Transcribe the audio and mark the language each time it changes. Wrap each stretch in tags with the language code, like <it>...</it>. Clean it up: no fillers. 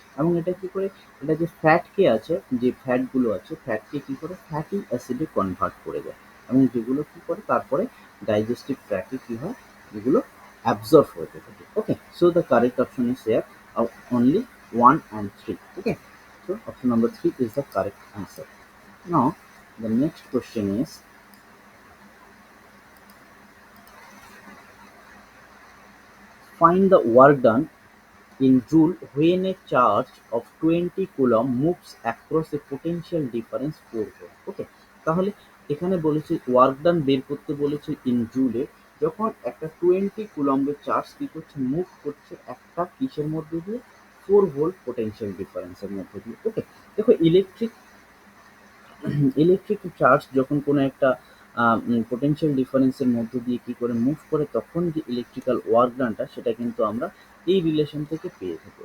<bn>এবং এটা কি করে, এটা যে ফ্যাটকে আছে, যে ফ্যাটগুলো আছে, ফ্যাটকে কি করে, ফ্যাটি অ্যাসিডে কনভার্ট করে দেয়, এবং যেগুলো কি করে তারপরে ডাইজেস্টিভ ট্র্যাকে কি হয়, যেগুলো অ্যাবজর্ব হতে থাকে।</bn> <en>Okay, so the correct option is here only 1 and 3. Okay, so option number 3 is the correct answer. Now, the next question is, find the work done in joule when a charge of 20 coulomb moves across a potential difference 4 volt.</en> <bn>ওকে, তাহলে এখানে বলেছে work done বের করতে বলেছে in জুলে, যখন একটা 20 কুলম্বের charge কি করছে, মুভ করছে একটা কিসের মধ্যে দিয়ে, 4 ভোল্ট পোটেনশিয়াল ডিফারেন্সের মধ্যে দিয়ে। ওকে, দেখো ইলেকট্রিক চার্জ যখন কোনো একটা পোটেনশিয়াল ডিফারেন্সের মধ্য দিয়ে কি করে মুভ করে, তখন যে ইলেকট্রিক্যাল ওয়ার্ক ডানটা, সেটা কিন্তু আমরা এই রিলেশন থেকে পেয়ে থাকি।</bn>